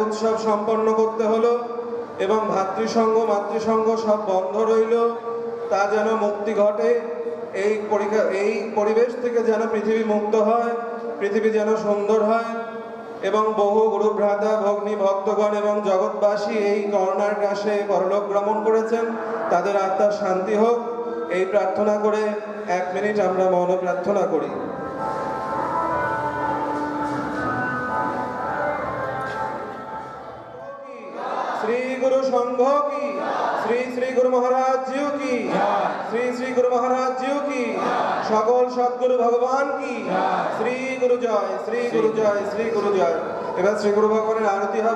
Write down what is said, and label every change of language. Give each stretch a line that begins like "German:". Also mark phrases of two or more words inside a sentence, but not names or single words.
Bangla: উৎসব সম্পন্ন করতে হলো, এবং ভাতৃসংঘ মাতৃসংঘ সব বন্ধ রইল, তা যেন মুক্তি ঘটে, এই পরিবেশ থেকে যেন পৃথিবী মুক্ত হয়, পৃথিবী যেন সুন্দর হয় এবং বহু গুরু ভ্রাতা ভগ্নী ভক্তগণ এবং জগৎবাসী এই করোনার গ্রাসে পরলোক গমন করেছেন, তাদের আত্মার শান্তি হোক, এই প্রার্থনা করে 1 মিনিট আমরা মৌন প্রার্থনা করি।
Hindi: श्री गुरु संघ की, श्री श्री गुरु महाराज जी की, श्री श्री गुरु महाराज जी की, सकल सद्गुरु भगवान की, श्री गुरु जय, श्री गुरु जय, श्री गुरु जय।
Bangla: এবার শ্রী গুরু ভগবানের আরতি হবে।